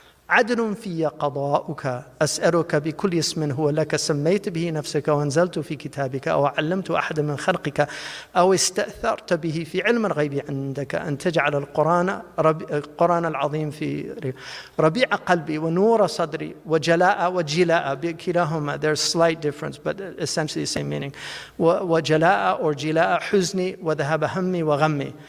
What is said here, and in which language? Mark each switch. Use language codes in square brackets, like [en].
[ar] عدل في قضاؤك أسألك بكل اسم هو لك سميت به نفسك وأنزلت في كتابك أو علمت أحد من خلقك أو استأثرت به في علم الغيب عندك أن تجعل القرآن العظيم في ربيع قلبي ونور صدري وجلاء بكلاهما. [en] There's slight difference but essentially the same meaning. [ar] وجلاء or جلاء حزني وذهب همي وغمي.